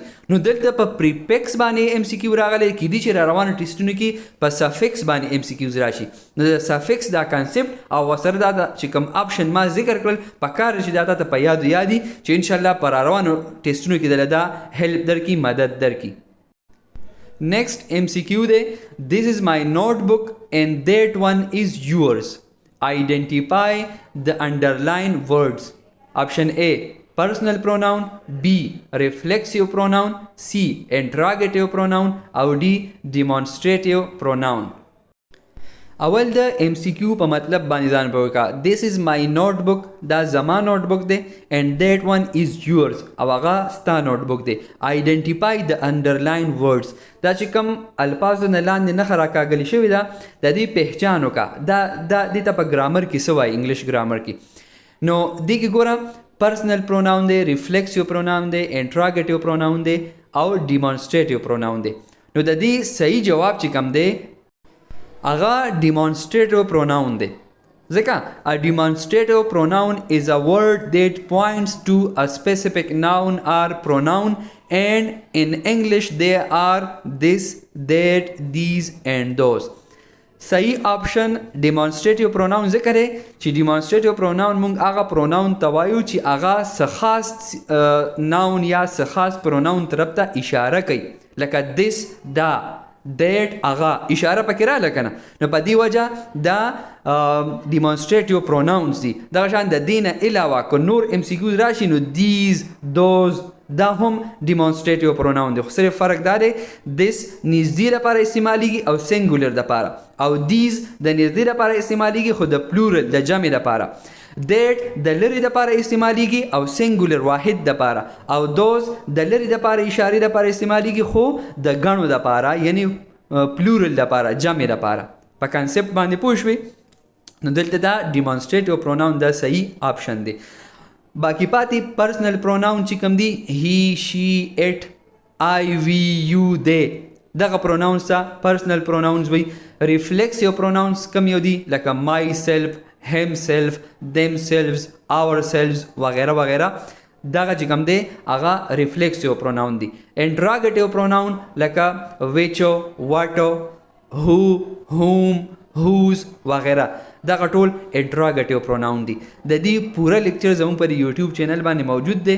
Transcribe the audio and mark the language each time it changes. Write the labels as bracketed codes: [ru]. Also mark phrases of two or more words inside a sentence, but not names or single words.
[ps] نو دلته په پریفکس باندې ام سی کیو راغلی کیدای شي راروان ټیسټونو کې په سافکس باندې ام سی کیوز راشي. نو د سافکس دا کانسپټ او ورسره دا چې کوم آپشن ما ذکر کړل پکار شي دا ته په یادي چې ان شاء الله په راروانو ټیسټونو کې دله دا هیلپ درکړي مدد درکړي. [en] نیکسٹ ام سی کیو دی this is my notebook and that one is yours. Identify the underlined words. Option A, personal pronoun. B, reflexive pronoun. C, interrogative pronoun. او D, demonstrative pronoun. [ps] اول د ام سی کیو په مطلب باندې ځان پوه کړه. [en] this is my notebook. [ps] دا زما نوټبوک دی. [en] and that one is yours. [ps] او هغه ستا نوټبوک دی. [en] identify the underlined words. [ps] دا چې کوم الفاظو نه لاندې نښه راکاږلې شوې ده د دې پهچان وکړه. دا دې ته په ګرامر کې څه وایي انګلیش ګرامر کې. نو دې کې ګوره [en] personal pronoun [ps] دی, [en] reflexive pronoun [ps] دی, [en] interrogative pronoun [ps] دی او [en] demonstrative pronoun [ps] دی. نو د دې صحیح جواب چې کوم دی هغه [en] demonstrative pronoun [ps] دی. [en] ځکه a demonstrative pronoun is a word that points to a specific noun or pronoun and in English they are this, that, these and those. [ps] صحیح آپشن [en] demonstrative pronoun [ps] ذکر دی چې [en] demonstrative pronoun [ps] مونږ هغه pronoun ته وایو چې هغه څه خاص noun یا څه خاص pronoun طرف ته اشاره کوي. لکه this دا that هغه اشاره پکې راغله که نه. نو په دې وجه دا [en] demonstrative pronouns [ps] دي. دغه شان د دې نه علاوه که نور ام سی کیوز راشي نو these, those دا هم [en] demonstrative pronoun [ps] دی، خو صرف فرق دا دی دیس نږدې لپاره استعمالیږي او سنګولر دپاره، او دیز د نږدې لپاره استعمالیږي خو د پلورل د جمع دپاره، دیټ د لرې دپاره استعمالیږي او سنګولر واحد دپاره، او دوز د لرې دپاره اشارې دپاره استعمالیږي خو د ګڼو دپاره یعنی پلورل دپاره جمع دپاره. په کانسپټ باندې پوه شوې؟ نو دلته دا [en] demonstrative pronoun [ps] دا صحیح آپشن دی. باقی پاتې [en] personal pronoun [ps] چې کوم دی [en] he she it I we you [ps] دی، دغه پروناونز ته [en] personal pronouns [ps] وي. [en] reflexive pronouns [ps] کوم یو دي لکه [en] myself, himself, themselves, ourselves [ps] وغیره وغیره، دغه چې کوم دی هغه [en] reflexive pronoun [ps] دی. [en] interrogative pronoun [ps] لکه [en] which, what, who, whom, whose [ps] وغیره، دغه ټول [en] interrogative pronoun [ps] دي. د دې پوره لیکچر زموږ په یوټیوب چینل باندې موجود دی.